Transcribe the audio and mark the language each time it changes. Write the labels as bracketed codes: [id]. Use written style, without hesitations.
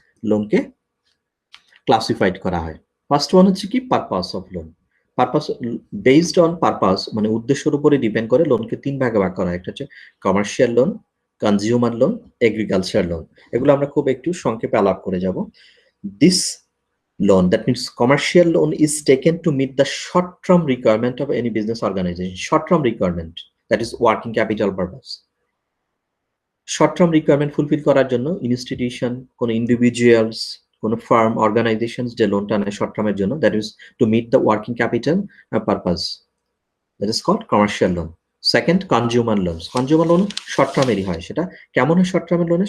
[bn] লোনকে classified করা হয়। [en] first one [bn] হচ্ছে কি, purpose of loan. Purpose, based on purpose মানে উদ্দেশ্যের উপরে ডিপেন্ড করে লোনকে 3 ভাগে ভাগ করা হয়। একটা হচ্ছে commercial loan, consumer loan, agriculture loan. এগুলো আমরা খুব একটু সংক্ষেপে আলাপ করে যাব। [en] This loan, that means commercial loan, is taken to meet the short term requirement of any business organization. Short term requirement, that is working capital purpose. [bn] Short term requirement fulfil করার জন্য ইনস্টিটিউশন, কোন individuals, কোন farm, organisations যে লোনটা নেয় short টার্মের জন্য, [en] That is to meet the working capital purpose, that is called commercial loan. [bn] Second, consumer loan. Consumer loan short টার্মেরই হয়। সেটা কেমন হয় শর্ট টার্মের লোনে?